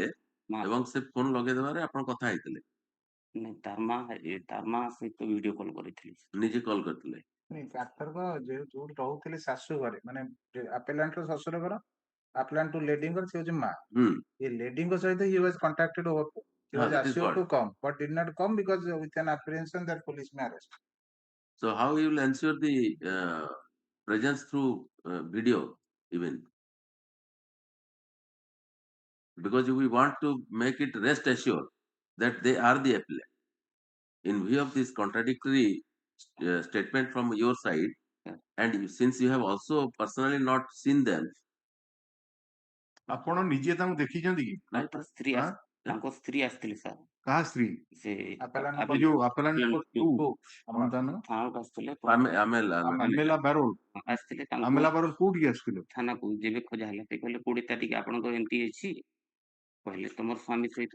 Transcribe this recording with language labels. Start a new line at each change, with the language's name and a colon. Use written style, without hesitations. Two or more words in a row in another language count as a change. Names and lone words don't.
Odia: ମା ଏବଂ ସେ ଫୋନ୍ ଲଗେଇଦେବାରେ ଆପଣ କଥା ହେଇଥିଲେ? ନାଇଁ, ତାର ମା ସହିତ ଭିଡିଓ କଲ୍ କରିଥିଲି। ନିଜେ କଲ୍ କରିଥିଲେ? ଆରଥରକ ଯୋଉଠି ରହୁଥିଲେ ଶାଶୁ ଘରେ, ମାନେ ଆପେଲାଣ୍ଟର ଶ୍ୱଶୁର ଘର,
English: appellant two
Odia: ଲେଡିଙ୍କର ସେ ହଉଛି ମା। ଏ ଲେଡିଙ୍କ ସହିତ
English: he was contacted over phone. He was that is assured what. to come but did not come because with an apprehension that police may arrest. So how you will ensure the presence through video even? Because we want to make it rest assured that they are the appellant. In view of this contradictory statement from your side, and since you have also personally not seen them.
Odia: ଆପଣ ନିଜେ ତାଙ୍କୁ ଦେଖିଛନ୍ତି କି? ତାଙ୍କ ସ୍ତ୍ରୀ ଆସିଥିଲେ ସାର୍। କାହା ସ୍ତ୍ରୀ? ସେ ଯୋଉ ଆପେଲାଣ୍ଟ ଥାନାକୁ ଆସିଥିଲେ, ଆମେଲା ବାରୋଲ ଆସିଥିଲେ ଆମେଲା ବାରୋଲ କୋଉଠିକି ଆସିଥିଲେ? ଥାନାକୁ ଯେବେ ଖୋଜା ହେଲା ସେ କହିଲେ 20 ତାରିଖ ଆପଣଙ୍କର ଏମିତି ଅଛି କହିଲେ, ତମର ସ୍ୱାମୀ ସହିତ।